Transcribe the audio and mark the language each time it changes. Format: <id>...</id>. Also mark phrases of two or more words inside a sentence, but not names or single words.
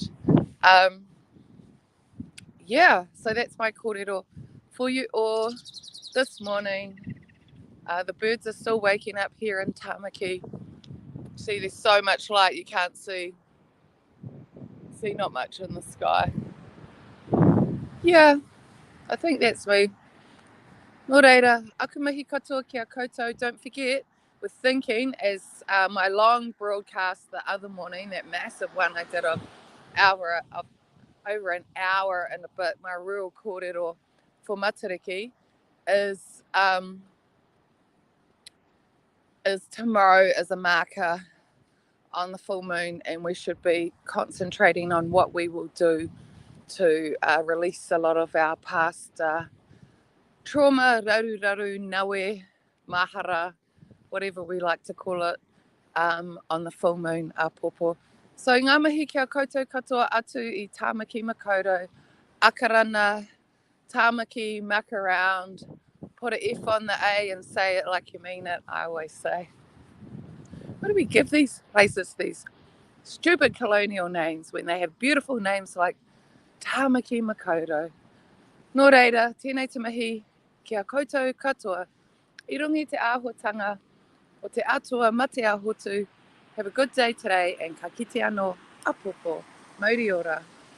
<en>Um, yeah, so that's my kōrero for you all this morning. The birds are still waking up here in Tamaki. See, there's so much light you can't see not much in the sky. Yeah, I think that's me.</en> <mi>Nō reira, aku mihi katoa kia koutou.</mi> <en>Don't forget, we're thinking, as my long broadcast the other morning, that massive one I did of over an hour and a bit, my real kōrero for Matariki is is tomorrow is a marker on the full moon, and we should be concentrating on what we will do to release a lot of our past trauma,</en> <mi>raru, nawe, mahara,</mi> <en>whatever we like to call it, on the full moon, popo.</en> <mi>So ngā mihi kia koutou katoa atu I tāmaki makaurau, akarana, tāmaki,</mi> <en>muck around, put an F on the A and say it like you mean it, I always say. What do we give these places, these stupid colonial names, when they have beautiful names like Tāmaki Makaurau?</en> <mi>Nō reira, tēnei te mihi, kia koutou katoa, I rungi te āhuatanga o te atua ma te hotu.</mi> <en>Have a good day today and</en> <mi>ka kite anō, apopo, mauri ora.</mi>